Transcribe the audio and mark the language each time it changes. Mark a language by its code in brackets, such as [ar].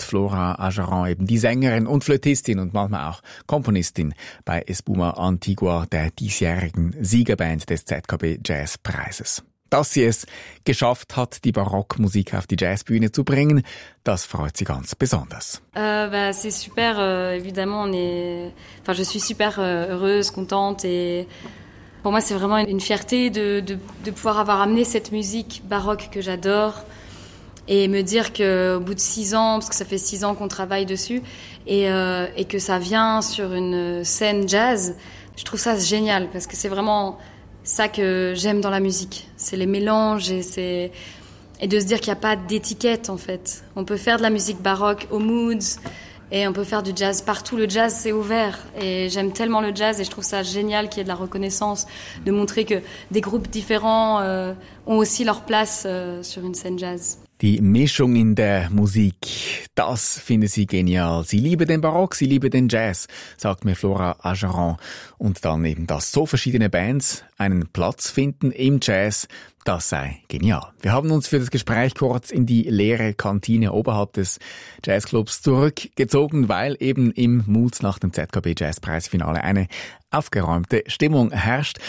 [de] Flora Ageron, eben die Sängerin und Flötistin und manchmal auch Komponistin bei Espuma Antigua, der diesjährigen Siegerband des ZKB Jazzpreises. Dass sie es geschafft hat, die Barockmusik auf die Jazzbühne zu bringen, das freut sie ganz besonders. [fr] C'est super, évidemment. Enfin, je suis super heureuse, contente. Et pour moi, c'est vraiment une fierté de pouvoir avoir amené cette musique baroque que j'adore. Et me dire que au bout de 6 ans, parce que ça fait 6 ans qu'on travaille dessus, et que ça vient sur une scène jazz, je trouve ça génial, parce que c'est vraiment ça que j'aime dans la musique, c'est les mélanges et de se dire qu'il n'y a pas d'étiquette en fait. On peut faire de la musique baroque aux moods et on peut faire du jazz partout. Le jazz, c'est ouvert et j'aime tellement le jazz et je trouve ça génial qu'il y ait de la reconnaissance, de montrer que des groupes différents ont aussi leur place sur une scène jazz. [de] Die Mischung in der Musik, das finde sie genial. Sie liebe den Barock, sie liebe den Jazz, sagt mir Flora Ageron. Und dann eben, dass so verschiedene Bands einen Platz finden im Jazz, das sei genial. Wir haben uns für das Gespräch kurz in die leere Kantine oberhalb des Jazzclubs zurückgezogen, weil eben im Moods nach dem ZKB Jazzpreisfinale eine aufgeräumte Stimmung herrscht.